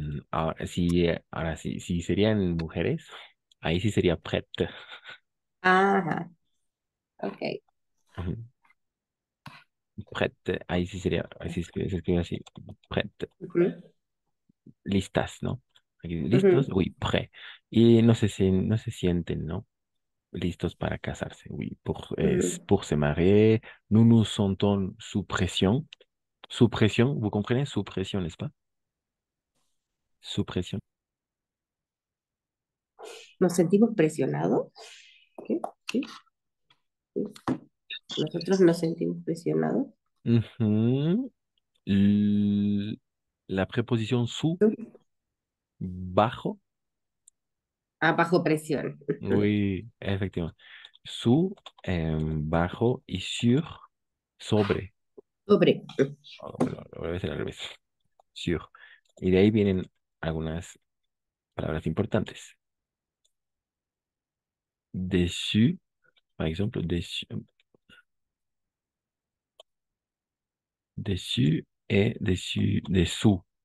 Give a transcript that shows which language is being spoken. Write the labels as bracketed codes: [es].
[es] Ahora sí, si serían mujeres, ahí sí sería prête. Ajá, ok. Ujú. Prête, ahí sí se escribe así, prête. Ujú, Listas, ¿no? Aquí, listos, ujú, [fr] oui, prêt. [es] Y no se sienten, ¿no? Listos para casarse, oui, ujú. [fr] pour se marier. Nous nous sentons sous pression. Sous pression, vous comprenez? Sous pression, n'est-ce pas? Sous pression. [es] ¿Nos sentimos presionados? ¿Qué? ¿Sí? ¿Sí? Nosotros nos sentimos presionados. Mhm. [fr] L- La préposition sous, [es] bajo, Ah, bajo presión. Ujú. [fr] oui, effectivement. Sous, [es] bajo [fr] y sur, [es] sobre. Sobre. Lo voy a decir al revés. Sur. Y de ahí vienen algunas palabras importantes. [fr] Dessus, par exemple, dessus et dessus, dessous.